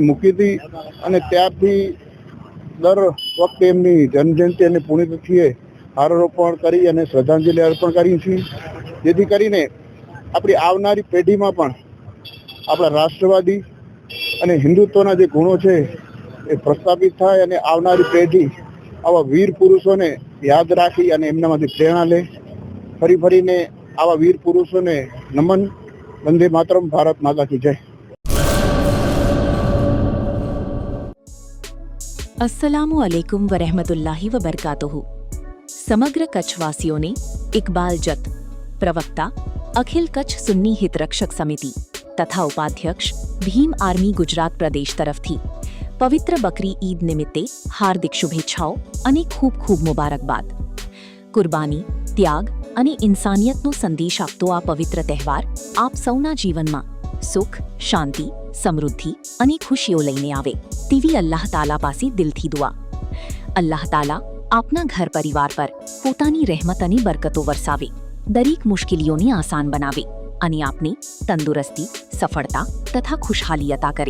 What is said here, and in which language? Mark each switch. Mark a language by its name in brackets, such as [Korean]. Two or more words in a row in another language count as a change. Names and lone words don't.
[Gujarati] મૂકી હતી અને ત્યારથી દર વખતે એમની જન્મજયંતિ અને પુણ્યતિથિએ હારારોપણ કરી અને શ્રદ્ધાંજલિ અર્પણ કરી છે, જેથી કરીને આપણી આવનારી પેઢીમાં પણ આપણા રાષ્ટ્રવાદી અને હિન્દુત્વના જે ગુણો છે એ પ્રસ્થાપિત થાય અને આવનારી પેઢી આવા વીર પુરુષોને યાદ રાખી અને એમનામાંથી પ્રેરણા લે. ફરીને આવા વીર પુરુષોને નમન. વંદે માતરમ. [Hindi] भारत माता की जय. [Arabic] السلام عليكم ورحمة الله وبركاته. [Gujarati] સમગ્ર કચ્છવાસીઓને ઇકબાલ જત, પ્રવક્તા અખિલ કચ્છ સુન્ની હિતરક્ષક સમિતિ તથા ઉપાધ્યક્ષ ભીમ આર્મી ગુજરાત પ્રદેશ તરફથી પવિત્ર બકરી ઈદ નિમિત્તે હાર્દિક શુભેચ્છાઓ અને ખૂબ ખૂબ મુબારકબાદ. કુરબાની, ત્યાગ અને ઇન્સાનિયતનો સંદેશ આપતો આ પવિત્ર તહેવાર આપ સૌના જીવનમાં સુખ, શાંતિ, સમૃદ્ધિ અને ખુશીઓ લઈને આવે તેવી અલ્લાહ તાલા પાસે દિલથી દુઆ. અલ્લાહ તાલા આપના ઘર પરિવાર પર પોતાની રહેમત અને બરકતો વરસાવે, દરેક મુશ્કેલીઓને આસાન બનાવે અને આપને તંદુરસ્તી, સફળતા તથા ખુશહાલી અતા કરે.